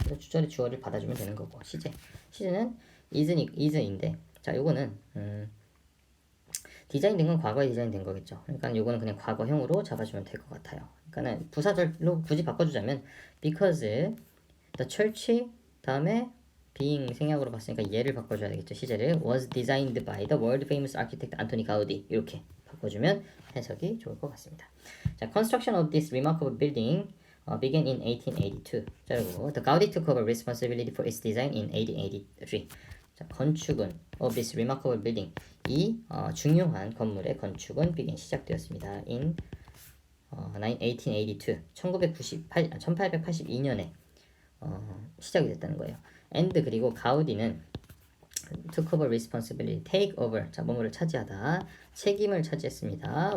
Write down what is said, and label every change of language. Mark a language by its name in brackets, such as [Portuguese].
[Korean] 주절의 주어를 받아주면 되는 거고 시제는 is인데 자 요거는 디자인된 건 과거에 디자인된 거겠죠. 그러니까 요거는 그냥 과거형으로 잡아주면 될 것 같아요. 그러니까는 부사절로 굳이 바꿔주자면 [English] because the church [Korean] 다음에 being 생략으로 봤으니까 얘를 바꿔줘야 되겠죠. 시제를 [English] was designed by the world famous architect Antoni Gaudi [Korean] 이렇게 바꿔주면 해석이 좋을 것 같습니다. [English] 자, construction of this remarkable building began in 1882. 자, 그리고 the Gaudi took over responsibility for its design in 1883. [Korean] 자, 건축은 [English] of this remarkable building [Korean] 이 중요한 건물의 건축은 began 시작되었습니다. in 1882, 1882년에 시작이 됐다는 거예요. and 그리고 가우디는 [English] took over responsibility, [Korean] take over, 자, 뭐뭐를 차지하다, 책임을 차지했습니다.